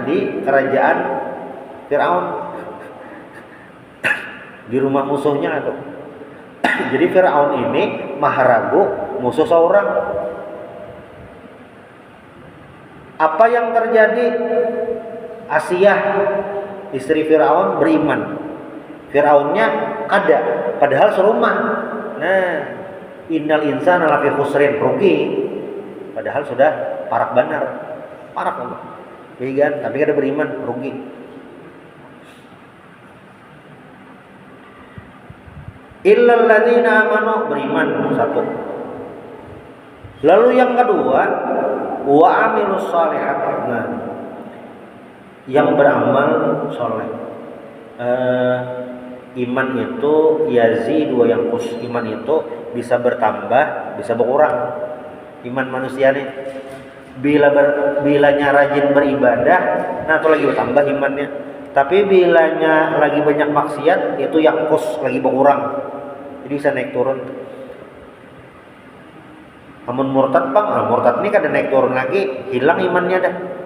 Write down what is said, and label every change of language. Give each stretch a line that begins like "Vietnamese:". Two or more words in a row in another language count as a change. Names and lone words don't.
Indonesian: Di kerajaan Fir'aun, di rumah musuhnya itu.
Banjar: Jadi Fir'aun ini maharagu musuh seorang.
Indonesian: Apa yang terjadi? Asiyah istri Fir'aun beriman.
Banjar: Fir'aunnya kada, padahal serumah.
Arabic: Nah, innal insana lafi khusrin, rugi.
Banjar: Padahal sudah parak benar. Parak Allah. Kan? Tapi kada beriman, rugi.
Arabic: Illal ladzina amanu,
Indonesian: beriman satu. Lalu yang kedua,
Arabic: wa amilus shalihat,
Indonesian: nah, yang beramal soleh. Iman itu
Arabic: yazidu wa yanqus,
Indonesian: iman itu bisa bertambah, bisa berkurang.
Banjar: Iman manusia nih, bilanya rajin beribadah, nah itu lagi bertambah imannya. Tapi bilanya lagi banyak maksiat, itu yanqus, lagi berkurang.
Indonesian: Jadi bisa naik turun.
Banjar: Namun murtad bang, murtad ini kada naik turun lagi, hilang imannya dah.